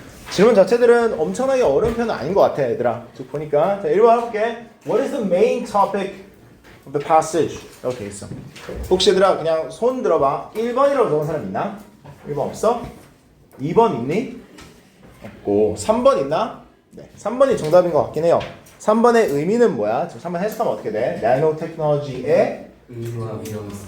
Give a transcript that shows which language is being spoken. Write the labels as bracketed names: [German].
[Korean] 질문 자체들은 엄청나게 어려운 편은 아닌 것 같아, 얘들아. 쭉 보니까. 자, 1번 해볼게. [English] What is the main topic of the passage? [Korean] 이렇게 돼 있어. 혹시 얘들아 그냥 손 들어봐. 1번이라고 적은 사람 있나? 1번 없어? 2번 있니? 없고. 3번 있나? 네, 3번이 정답인 것 같긴 해요. 3번의 의미는 뭐야? 지금 3번 해석하면 어떻게 돼? 나노 테크놀로지의 의미와 위험성.